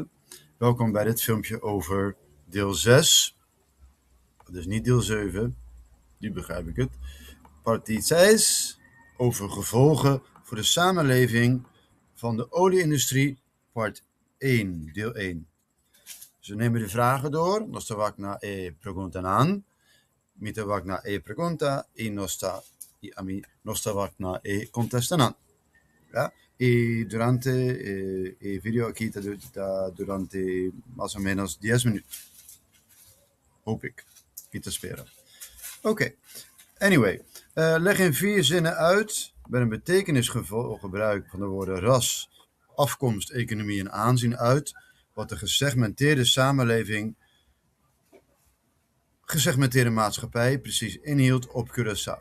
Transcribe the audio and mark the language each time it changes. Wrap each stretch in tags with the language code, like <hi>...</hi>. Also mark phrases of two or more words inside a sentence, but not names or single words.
<nl>Welkom bij dit filmpje over deel 6, dus niet deel 7, nu begrijp ik het. Partie 6, over gevolgen voor de samenleving van de olieindustrie, part 1, deel 1. Dus we nemen de vragen door,</nl> <pap>nosta vakna e preguntanan, mite vakna e pregunta, nosta vakna e contestanan.</pap> <nl>Ja?</nl> <es>Y durante el video aquí está durante más o menos 10 minutos.</es> <nl>Hoop ik. Niet te speren. Oké.</nl> <en>Anyway.</en> <nl>Leg in 4 zinnen uit met een betekenisgebruik van de woorden ras, afkomst, economie en aanzien uit wat de gesegmenteerde samenleving, gesegmenteerde maatschappij precies inhield op Curaçao.</nl>